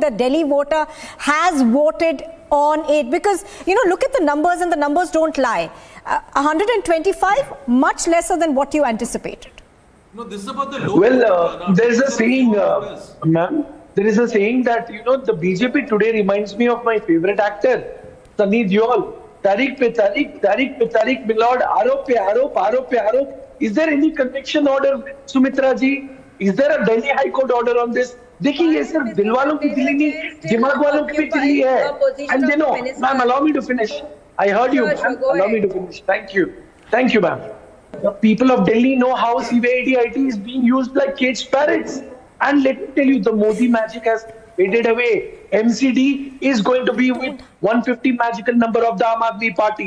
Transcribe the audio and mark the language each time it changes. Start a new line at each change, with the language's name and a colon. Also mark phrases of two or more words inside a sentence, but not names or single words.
English: The Delhi voter has voted on it because, you know, look at the numbers and the numbers don't lie. 125, much lesser than what you anticipated. No, this is about the local. Well, there is a saying, ma'am. There is a saying that, you know, the BJP today reminds me of my favorite actor, Sunny Deol.
Hindi: तारीख़ पे तारीख़, तारीख़ पे तारीख़, milord, आरोप पे आरोप, आरोप पे आरोप.
English: Is there any conviction order, Sumitra ji? Is there a Delhi High Court order on this?
Hindi: देखिए ये सिर्फ दिल वालों की दिल्ली नहीं, दिमाग वालों की भी दिल्ली है.
English: And they know, ma'am, allow me to finish. I heard you, ma'am. Allow me to finish. Thank you. Thank you, ma'am. The people of Delhi know how CVIT is being used like caged parrots. And let me tell you, the Modi magic has faded away. MCD is going to be with 150 magical number of the Aam Aadmi Party.